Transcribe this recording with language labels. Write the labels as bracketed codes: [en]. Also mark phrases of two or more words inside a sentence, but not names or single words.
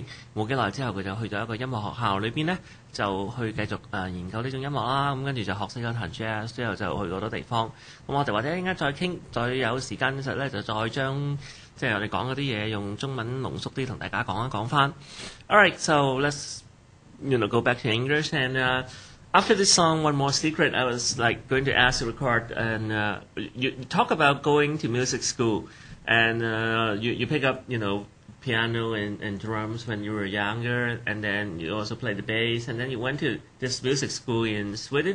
[yue] 冇幾耐之後，佢就去咗一個音樂學校裏邊咧，就去繼續研究呢種音樂啦。咁跟住就學識咗彈 jazz， 之後就去好多地方。咁我哋或者應該再傾，再有時間嘅時候咧，就再將即係我哋講嗰啲嘢用中文濃縮啲同大家講一講翻。 [en] All right, so let's go back to English and after this song, One More Secret, I was going to ask Rickard, and you talk about going to music school. And you pick up, piano and drums when you were younger, and then you also played the bass, and then you went to this music school in Sweden.